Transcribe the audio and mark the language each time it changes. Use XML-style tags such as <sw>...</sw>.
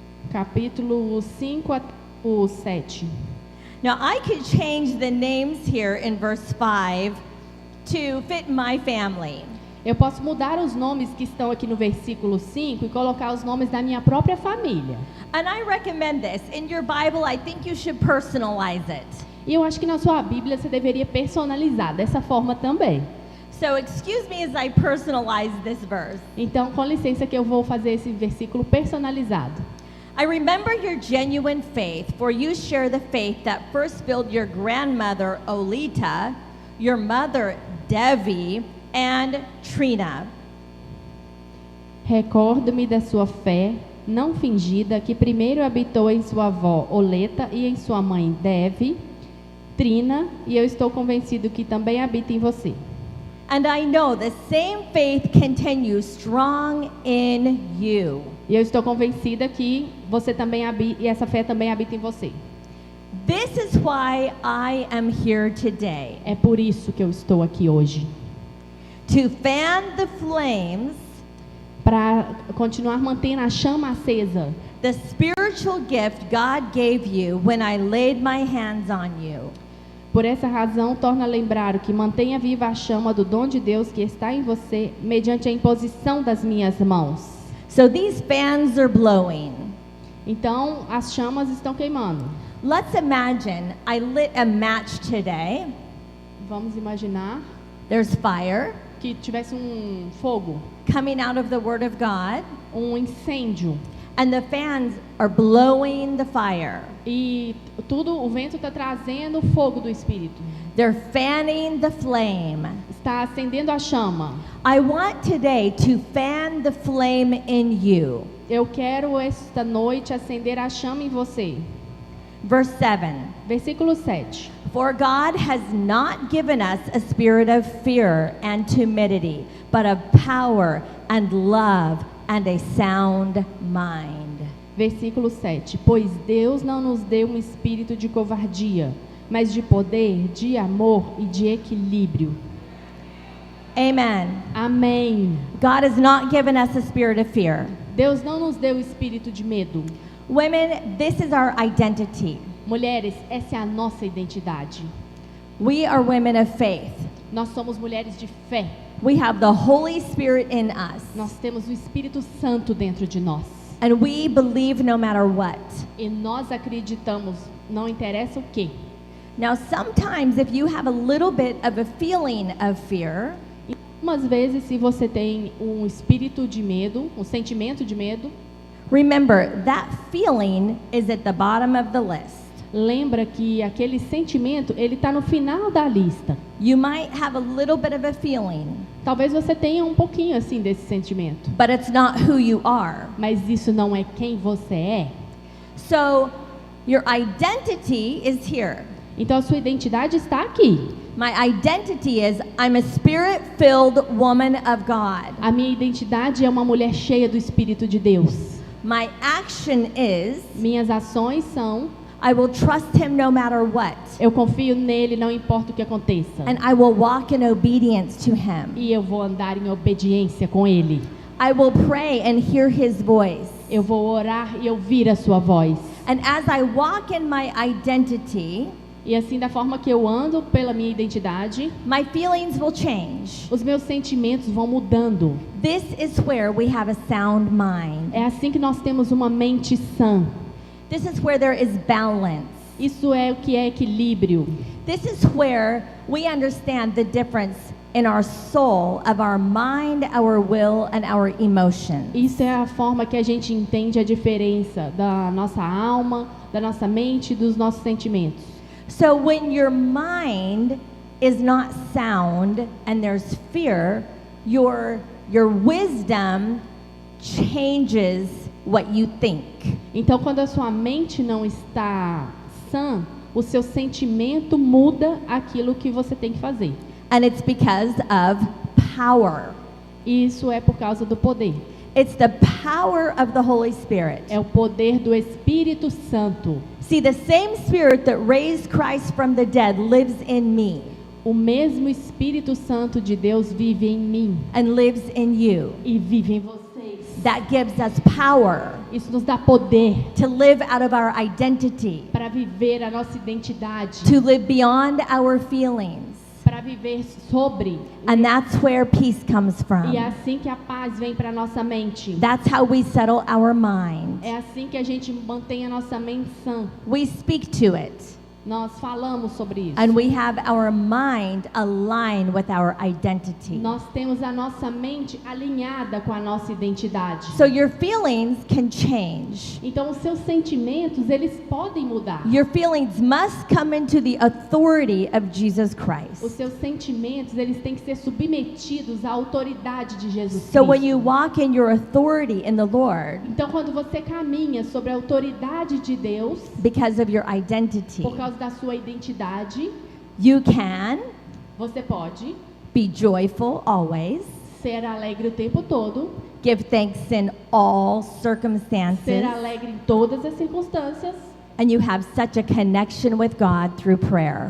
<pt>Capítulo 5 até o 7.</pt> <en>Now, I could change the names here in verse 5 to fit my family.</en> <pt>Eu posso mudar os nomes que estão aqui no versículo 5 e colocar os nomes da minha própria família.</pt> <en>And I recommend this. In your Bible, I think you should personalize it.</en> <pt>E eu acho que na sua Bíblia você deveria personalizar dessa forma também.</pt> <en>So, excuse me as I personalize this verse.</en> <pt>Então, com licença que eu vou fazer esse versículo personalizado.</pt> <en>I remember your genuine faith, for you share the faith that first filled your grandmother, Olita, your mother, Devi, and Trina.</en> <pt>Recordo-me da sua fé não fingida que primeiro habitou em sua avó Oleta e em sua mãe Devi, Trina, e eu estou convencido que também habita em você.</pt> <en>And I know the same faith continues strong in you.</en> <pt>E eu estou convencida que você também habita, e essa fé também habita em você.</pt> <en>This is why I am here today,</en> <pt>É por isso que eu estou aqui hoje.</pt> <en>to fan the flames,</en> <pt>Para continuar mantendo a chama acesa.</pt> <en>the spiritual gift God gave you when I laid my hands on you.</en> <pt>Por essa razão, torna a lembrar o que mantenha viva a chama do dom de Deus que está em você, mediante a imposição das minhas mãos.</pt> <en>So these fans are blowing.</en> <pt>Então, as chamas estão queimando.</pt> <en>Let's imagine I lit a match today.</en> <pt>Vamos imaginar</pt> <en>There's fire</en> <pt>que tivesse fogo,</pt> <en>coming out of the Word of God,</en> <pt>incêndio,</pt> <en>and the fans are blowing the fire.</en> <pt>e o vento está trazendo o fogo do Espírito.</pt> <en>They're fanning the flame.</en> <pt>Está acendendo a chama.</pt> <en>I want today to fan the flame in you.</en> <pt>Eu quero esta noite acender a chama em você.</pt> <en>Verse 7.</en> <pt>Versículo 7.</pt> <en>For God has not given us a spirit of fear and timidity, but of power and love and a sound mind.</en> <pt>Versículo 7. Pois Deus não nos deu um espírito de covardia, mas de poder, de amor e de equilíbrio.</pt> <en>Amen.</en> <pt>Amém.</pt> <en>God has not given us a spirit of fear.</en> <pt>Deus não nos deu espírito de medo.</pt> <en>Women, this is our identity.</en> <pt>Mulheres, essa é a nossa identidade.</pt> <en>We are women of faith.</en> <pt>Nós somos mulheres de fé.</pt> <en>We have the Holy Spirit in us.</en> <pt>Nós temos o Espírito Santo dentro de nós.</pt> <en>And we believe no matter what.</en> <pt>E nós acreditamos, não interessa o quê.</pt> <en>Now, sometimes if you have a little bit of a feeling of fear,</en> <pt>E algumas vezes, se você tem um espírito de medo, um sentimento de medo,</pt> <en>remember that feeling is at the bottom of the list.</en> <pt>lembra que aquele sentimento, ele está no final da lista.</pt> <en>You might have a little bit of a feeling,</en> <pt>Talvez você tenha um pouquinho assim desse sentimento,</pt> <en>but it's not who you are.</en> <pt>mas isso não é quem você é.</pt> <en>So, your identity is here.</en> <pt>Então a sua identidade está aqui.</pt> <en>My identity is I'm a spirit-filled woman of God.</en> <pt>A minha identidade é uma mulher cheia do Espírito de Deus.</pt> <en>My action is</en> <pt>Minhas ações são:</pt> <en>I will trust him no matter what.</en> <pt>eu confio nele, não importa o que aconteça.</pt> <en>And I will walk in obedience to him.</en> <pt>E eu vou andar em obediência com ele.</pt> <en>I will pray and hear his voice.</en> <pt>Eu vou orar e ouvir a sua voz.</pt> <en>And as I walk in my identity,</en> <pt>E assim, da forma que eu ando pela minha identidade,</pt> <en>my feelings will change.</en> <pt>os meus sentimentos vão mudando.</pt> <en>This is where we have a sound mind.</en> <pt>É assim que nós temos uma mente sã.</pt> <en>This is where there is balance.</en> <pt>Isso é o que é equilíbrio.</pt> <en>This is where we understand the difference in our soul of our mind, our will, and our emotions.</en> <pt>Isso é a forma que a gente entende a diferença da nossa alma, da nossa mente e dos nossos sentimentos.</pt> <en>So when your mind is not sound and there's fear, your wisdom changes what you think.</en> <pt>Então, quando a sua mente não está sã, o seu sentimento muda aquilo que você tem que fazer.</pt> <en>And it's because of power.</en> <pt>E isso é por causa do poder.</pt> <en>It's the power of the Holy Spirit.</en> <pt>É o poder do Espírito Santo.</pt> <en>See, the same Spirit that raised Christ from the dead lives in me</en> <pt>O mesmo Espírito Santo de Deus vive em mim</pt> <en>and lives in you.</en> <pt>e vive em vocês.</pt> <en>That gives us power</en> <pt>Isso nos dá poder</pt> <en>to live out of our identity,</en> <pt>para viver a nossa identidade,</pt> <en>to live beyond our feelings.</en> <pt>para viver sobre.</pt> <en>And that's where peace comes from.</en> <pt>E é assim que a paz vem para a nossa mente.</pt> <en>That's how we settle our mind.</en> <pt>É assim que a gente mantém a nossa mente sã.</pt> <en>We speak to it,</en> <pt>Nós falamos sobre isso.</pt> <en>and we have our mind aligned with our identity.</en> <pt>Nós temos a nossa mente alinhada com a nossa identidade.</pt> <en>So your feelings can change.</en> <pt>Então, os seus sentimentos, eles podem mudar.</pt> <en>Your feelings must come into the authority of Jesus Christ.</en> <pt>seus sentimentos, eles têm que ser submetidos à autoridade de Jesus</pt> <en>So when</en> <pt>Cristo.</pt> <en>you walk in your authority in the Lord,</en> <pt>Então, quando você caminha sobre a autoridade de Deus,</pt> <en>because of your identity,</en> <pt>por causa da sua identidade,</pt> <en>you can</en> <pt>você pode</pt> <en>be joyful always,</en> <pt>ser alegre o tempo todo,</pt> <en>give thanks in all</en> <pt>ser</pt> <en>circumstances,</en> <pt>alegre em todas as circunstâncias,</pt> <en>and you have such a connection with God through prayer</en>